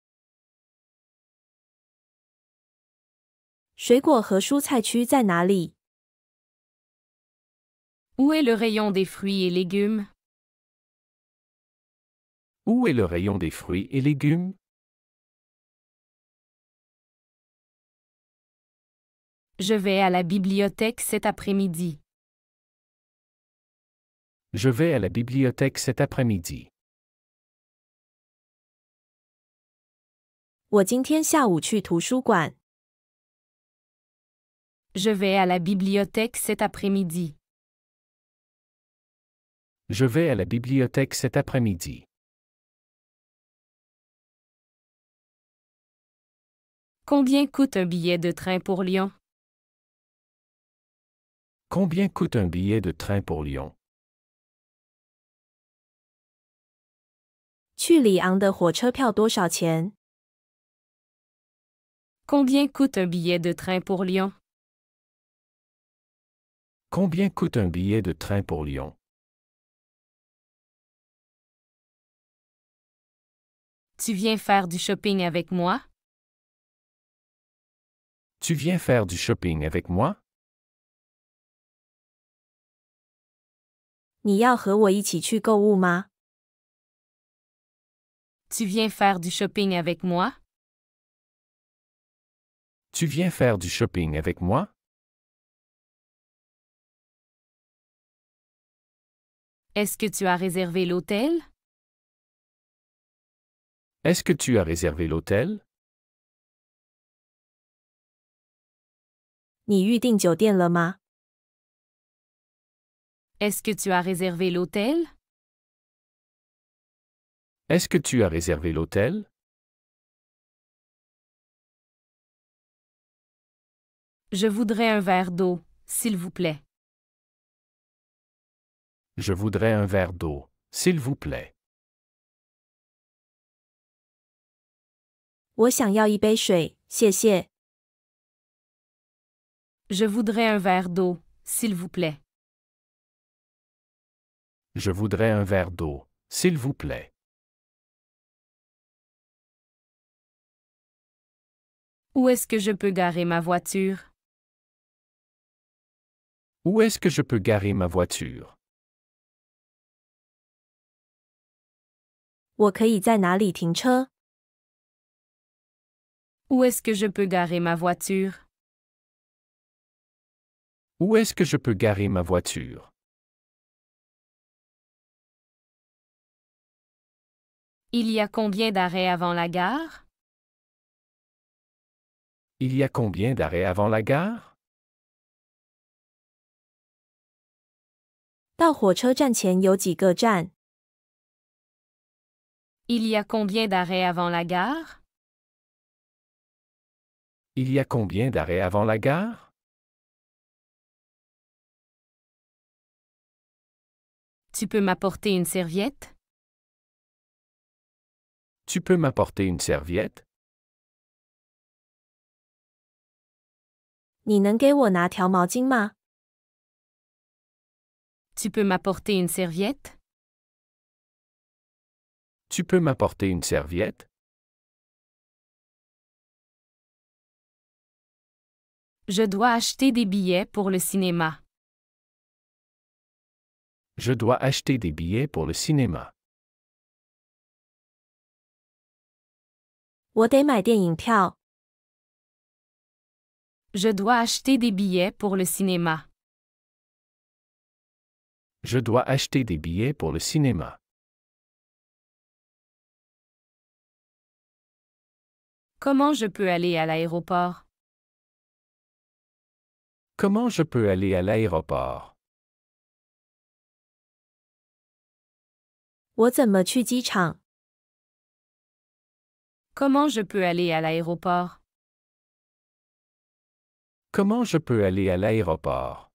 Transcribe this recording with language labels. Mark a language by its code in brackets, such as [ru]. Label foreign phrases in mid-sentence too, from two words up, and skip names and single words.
[zh] 水果和蔬菜区在哪里？ [fr] Où est le rayon des fruits et légumes? Où est le rayon des fruits et légumes? Je vais à la bibliothèque cet après-midi. Je vais à la bibliothèque cet après-midi. [zh] 我今天下午去图书馆。 [fr] Je vais à la bibliothèque cet après-midi. Je vais à la bibliothèque cet après-midi. Combien coûte un billet de train pour Lyon? Combien coûte un billet de train pour Lyon? [zh] 去里昂的火车票多少钱？ [fr] Combien coûte un billet de train pour Lyon? Combien coûte un billet de train pour Lyon? Tu viens faire du shopping avec moi? Tu viens faire du shopping avec moi? [zh] 你要和我一起去购物吗？ [fr] Tu viens faire du shopping avec moi? Tu viens faire du shopping avec moi? Est-ce que tu as réservé l'hôtel? Est-ce que tu as réservé l'hôtel? [zh] 你预订酒店了吗？ [fr] Est-ce que tu as réservé l'hôtel? Est-ce que tu as réservé l'hôtel? Je voudrais un verre d'eau, s'il vous plaît. Je voudrais un verre d'eau, s'il vous plaît. [zh] 我想要一杯水，谢谢。 [fr] Je voudrais un verre d'eau, s'il vous plaît. Je voudrais un verre d'eau, s'il vous plaît. Où est-ce que je peux garer ma voiture? Où est-ce que je peux garer ma voiture? [zh] 我可以在哪里停车？ [fr] Où est-ce que je peux garer ma voiture? Où est-ce que je peux garer ma voiture? Il y a combien d'arrêts avant la gare? Il y a combien d'arrêts avant la gare? [zh] 到火车站前有几个站？ [fr] Il y a combien d'arrêts avant la gare? Il y a combien d'arrêts avant la gare? Tu peux m'apporter une serviette? Tu peux m'apporter une serviette? [zh] 你能给我拿条毛巾吗？ [fr] Tu peux m'apporter une serviette? Tu peux m'apporter une serviette? Je dois acheter des billets pour le cinéma. Je dois acheter des billets pour le cinéma. [zh] 我得买电影票。 [fr] Je dois acheter des billets pour le cinéma. Je dois acheter des billets pour le cinéma. Comment je peux aller à l'aéroport? Comment je peux aller à l'aéroport? [zh] 我怎么去机场？ [fr] Comment je peux aller à l'aéroport? Comment je peux aller à l'aéroport?